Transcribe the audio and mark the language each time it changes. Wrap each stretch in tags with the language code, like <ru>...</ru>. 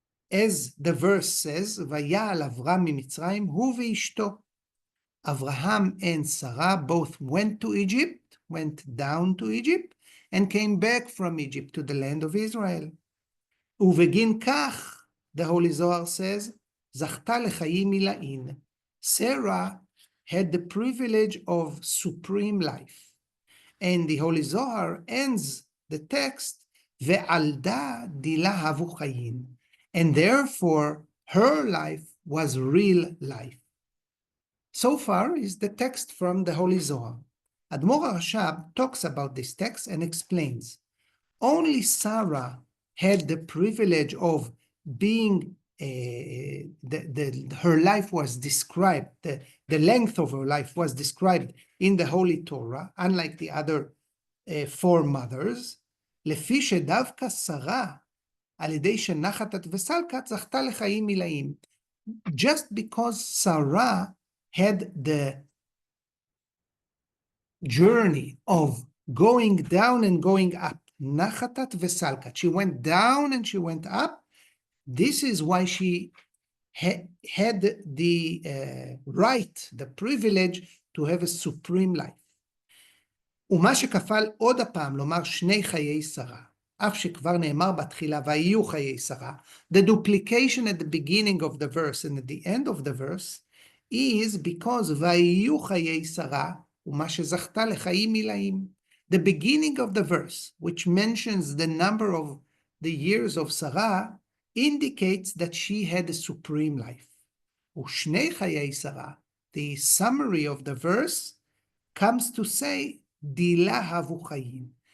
<en>As the verse says,</en> <he>ויעל אברהם ממצרים הוא ואשתו.</he> <en>Abraham and Sarah both went to Egypt, went down to Egypt, and came back from Egypt to the land of Israel.</en> <he>ובגין כך,</he> <en>the Holy Zohar says,</en> <he>זכתה לחיים מלאים.</he> <en>Sarah had the privilege of supreme life. And the Holy Zohar ends the text,</en> <arc>ועלדה דילה הבו חיים.</arc> <en>And therefore, her life was real life. So far is the text from the Holy Zohar. Admor HaRashab talks about this text and explains, only Sarah had the privilege of being her life was described, the length of her life was described in the Holy Torah, unlike the other four mothers.</en> <he>לפי שדווקא שרה, על ידי שנחתת וסלקת, זכתה לחיים מלאים.</he> <en>Just because Sarah had the journey of going down and going up,</en> <he>nachatat vesalkat,</he> <en>she went down and she went up. This is why she had the right, the privilege to have a supreme life.</en> <he>ומה שכפל עוד הפעם לומר שני חיי שרה, אף שכבר נאמר בתחילה ויהיו חיי שרה,</he> <en>the duplication at the beginning of the verse and at the end of the verse is because</en> <he>ויהיו חיי שרה, ומה שזכתה לחיים מלאים.</he> <en>The beginning of the verse, which mentions the number of the years of Sarah, indicates that she had a supreme life.</en> <he>ושני חיי שרה,</he> <en>the summary of the verse, comes to say,</en> <arc>דילה הבו חיים.</arc>